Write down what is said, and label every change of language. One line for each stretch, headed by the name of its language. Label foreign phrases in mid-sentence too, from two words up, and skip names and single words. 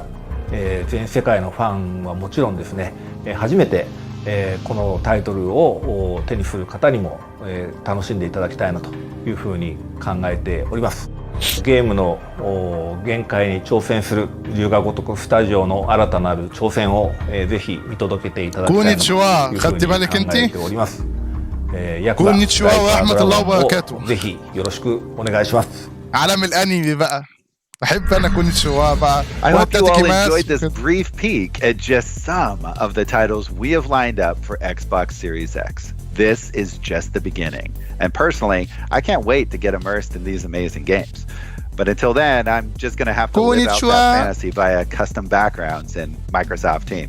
Japanese: 全世界のファンはもちろんですね、初めてこのタイトルを手にする方にも楽しんでいただきたいなというふうに考えております。ゲームの限界に挑戦する龍が如くスタジオの新たなる挑戦をぜひ見届けていただきたいなというふうに考えております。役がライクドラゴンをぜひよろしくお願いします。
Arabic: عالم الانمي بقى. بحب انا كونيتشوا بقى.
English: I hope you all enjoyed this brief peek at just some of the titles we have lined up for Xbox Series X. This is just the beginning. And personally, I can't wait to get immersed in these amazing games. But until then, I'm just going to have to live out that fantasy via custom backgrounds in Microsoft Teams.